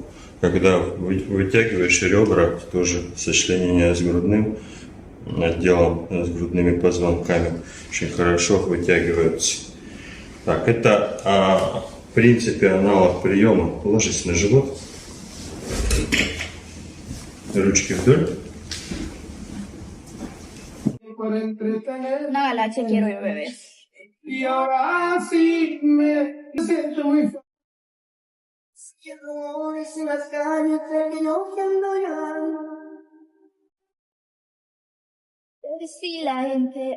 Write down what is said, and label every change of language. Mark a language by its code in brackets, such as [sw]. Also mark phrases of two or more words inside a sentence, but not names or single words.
[ru] Когда вытягиваешь ребра, тоже сочленение с грудным отделом, с грудными позвонками очень хорошо вытягиваются. Так, это в принципе аналог приема. Ложись на живот. Ручки вдоль. [es] Una galaxia quiero yo, bebé. Y ahora sí me siento muy feliz. En las calles terminando llorando. Sí, la gente.